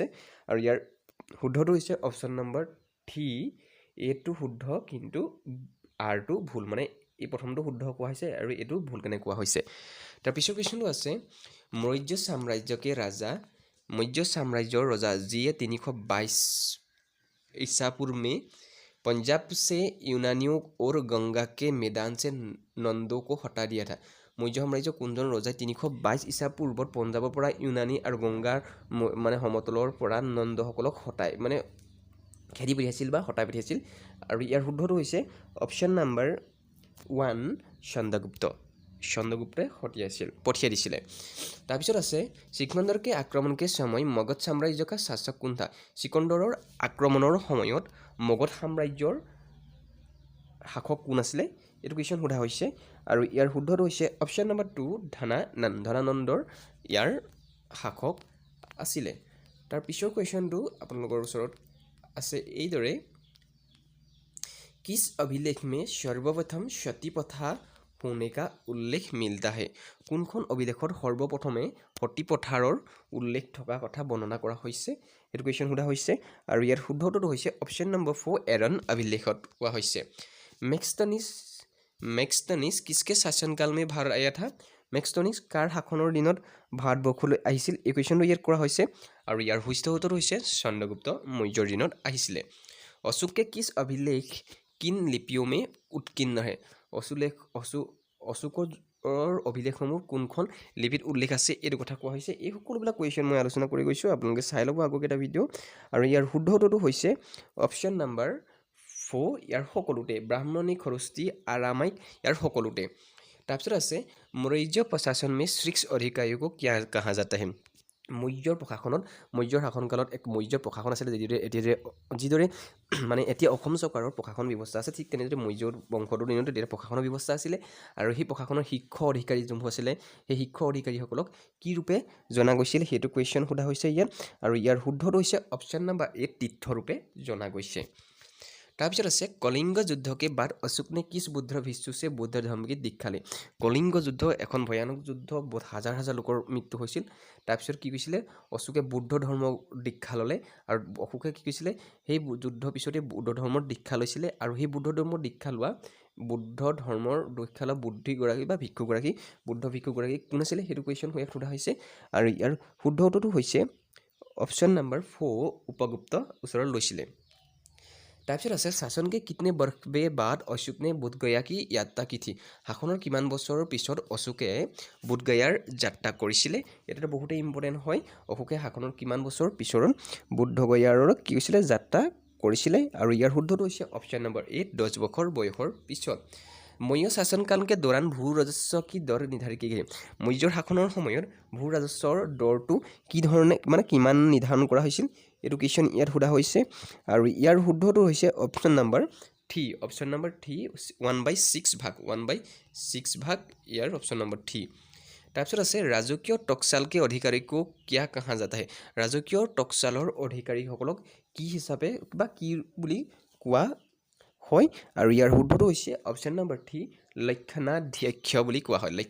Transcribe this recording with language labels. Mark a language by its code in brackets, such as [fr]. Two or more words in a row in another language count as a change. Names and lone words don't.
[as] আৰু ইয়াৰ শুদ্ধটো হৈছে [en] option number [as] 3 এইটো শুদ্ধ কিন্তু আৰটো ভুল, মানে এই প্ৰথমটো শুদ্ধ কোৱা হৈছে আৰু এইটো ভুল কেনে কোৱা হৈছে। তাৰপিছৰ কুৱেশ্যনটো আছে মৌৰ্য সাম্ৰাজ্যৰ ৰজা যিয়ে 322 ঈশা পূৰ্বে [hi] पंजाब से यूनानियों और गंगा के मैदान से नंदो को हटा दिया था মৌৰ্য [as] সাম্ৰাজ্য কোনজন ৰজাই 322 ইছা পূৰ্বত পঞ্জাৱৰ পৰা ইউনানী আৰু গংগাৰ মানে সমতলৰ পৰা নন্দসকলক হটাই মানে খেদি পঠিয়াইছিল বা হটাই পঠিয়াইছিল আৰু ইয়াৰ শুদ্ধটো হৈছে [en] option number [as] 1 চন্দ্ৰগুপ্তে পঠিয়াই দিছিলে তাৰপিছত আছে [hi] सिकंदर के आक्रमण के समय मगध साम्राज्य का शासक कौन था [as] সিকন্দৰৰ আক্ৰমণৰ সময়ত মগধ সাম্ৰাজ্যৰ শাসক কোন আছিলে এইটো কুৱেশ্যন সোধা হৈছে আৰু ইয়াৰ শুদ্ধটো হৈছে [en] option number [as] 2 ধনানন্দৰ ইয়াৰ শাসক আছিলে তাৰ পিছৰ কুৱেশ্যনটো আপোনালোকৰ ওচৰত আছে এইদৰে [hi] किस अभिलेख में सर्वप्रथम सती प्रथा होने का उल्लेख मिलता है [as] কোনখন অভিলেখত সৰ্বপ্ৰথমে সতী প্ৰথাৰ উল্লেখ থকা কথা বৰ্ণনা কৰা হৈছে এইটো কুৱেশ্যন সোধা হৈছে আৰু ইয়াৰ শুদ্ধটো হৈছে [en] option number [as] 4 এৰন অভিলেখত কোৱা হৈছে মেক্সটনিছ [hi] किसके शासनकाल में भारत आया था [as] মেক্সটনিছ কাৰ শাসনৰ দিনত ভাৰতবৰ্ষলৈ আহিছিল এই কুৱেশ্যনটো ইয়াত কৰা হৈছে আৰু ইয়াৰ শুদ্ধটো হৈছে চন্দ্ৰগুপ্ত মৌৰ্যৰ দিনত আহিছিলে [hi] अशोक के किस अभिलेख किन लिपियों में उत्कीर्ण है [as] অশোকৰ অভিলেখসমূহ কোনখন লিপিত উল্লেখ আছে এইটো কথা কোৱা হৈছে এই সকলোবিলাক কুৱেশ্যন মই আলোচনা কৰি গৈছোঁ আপোনালোকে চাই ল'ব আগৰকেইটা ভিডিঅ' আৰু ইয়াৰ শুদ্ধটো হৈছে [en] option number [as] 4 ইয়াৰ সকলোতে ব্ৰাহ্মণী খৰস্তি আৰামাইক ইয়াৰ সকলোতে তাৰপিছত আছে [hi] मौर्य प्रशासन में शीर्ष अधिकारी को क्या कहा जाता है [as] মৌৰ্যৰ প্ৰশাসনত মৌৰ্যৰ শাসনকালত এক মৌৰ্য প্ৰশাসন আছিলে যিদৰে মানে এতিয়া অসম চৰকাৰৰ প্ৰশাসন ব্যৱস্থা আছে ঠিক তেনেদৰে মৌৰ্যৰ বংশটোৰ দিনত তেতিয়া প্ৰশাসনৰ ব্যৱস্থা আছিলে আৰু সেই প্ৰশাসনৰ শীৰ্ষ অধিকাৰী যোনবোৰ আছিলে সেই শীৰ্ষ অধিকাৰীসকলক কি ৰূপে জনা গৈছিল সেইটো কুৱেশ্যন সোধা হৈছে ইয়াত আৰু ইয়াৰ শুদ্ধটো হৈছে [en] option number [as] 8 তীৰ্থ ৰূপে জনা গৈছে তাৰপিছত আছে [hi] कलिंग युद्ध के बाद अशोक ने किस बुद्ध भिक्षु से बुद्ध धर्म की दीक्षा ले [as] কলিংগ যুদ্ধ এখন ভয়ানক যুদ্ধ বহুত হাজাৰ হাজাৰ লোকৰ মৃত্যু হৈছিল তাৰপিছত কি কৈছিলে অশোকে বুদ্ধ ধৰ্ম দীক্ষা ল'লে আৰু অশোকে কি কৈছিলে সেই যুদ্ধ পিছতে বুদ্ধ ধৰ্মৰ দীক্ষা লৈছিলে আৰু সেই বুদ্ধ ধৰ্মৰ দীক্ষা লোৱা বুদ্ধিগৰাকী বা ভিক্ষুগৰাকী বুদ্ধ ভিক্ষুগৰাকী কোন আছিলে সেইটো কুৱেশ্যন সোধা হৈছে আৰু ইয়াৰ শুদ্ধটো হৈছে [en] option number [as] 4 উপগুপ্ত ওচৰত লৈছিলে তাৰপিছত আছে [hi] शासन के कितने वर्ष बाद अशोक ने बोधगया की यात्रा की थी [as] শাসনৰ কিমান বছৰৰ পিছত অশোকে বোধগয়াৰ যাত্ৰা কৰিছিলে এটা বহুতে ইম্পৰ্টেণ্ট হয় অশোকে শাসনৰ কিমান বছৰ পিছত বোধগয়াৰ কি হৈছিলে যাত্ৰা কৰিছিলে আৰু ইয়াৰ শুদ্ধটো হৈছে [en] option number [as] 8 10 বছৰ বয়সৰ পিছত [hi] मौर्य शासनकाल के दौरान भू राजस्व की दर निर्धारित की गई [as] মৌৰ্যৰ শাসনৰ সময়ত ভূ ৰাজস্বৰ দৰটো কি ধৰণে মানে কিমান নিৰ্ধাৰণ কৰা হৈছিল এইটো কুৱেশ্যন ইয়াত সোধা হৈছে আৰু ইয়াৰ শুদ্ধটো হৈছে [en] option number [as] 3 1/6 ভাগ ইয়াৰ [en] option number [as] 3 তাৰপিছত আছে [hi] राजकीय टकसाल के अधिकारी को क्या कहा जाता है [as] ৰাজকীয় টকচালৰ অধিকাৰীসকলক কি হিচাপে বা কি বুলি কোৱা হয় আৰু ইয়াৰ শুদ্ধটো হৈছে [en] option number [as] 3 লক্ষণাধ্যক্ষ বুলি কোৱা